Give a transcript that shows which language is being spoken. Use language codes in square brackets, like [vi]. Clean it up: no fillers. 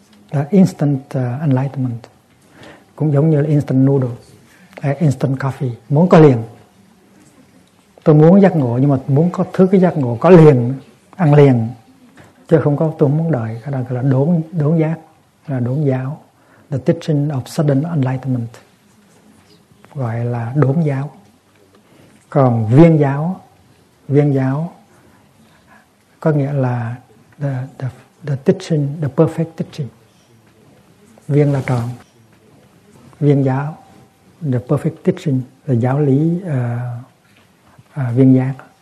[vi] Là instant enlightenment, cũng giống như là instant noodle, instant coffee, muốn có liền. Tôi muốn giác ngộ nhưng mà muốn có thứ cái giác ngộ có liền, ăn liền. Chứ không có, tôi muốn đợi. Cái đó là đốn giác, là đốn giáo. [en] The teaching of sudden enlightenment. [vi] Gọi là đốn giáo. Còn viên giáo có nghĩa là the teaching, the perfect teaching. Viên là tròn. Viên giáo, the perfect teaching, là giáo lý viên giác.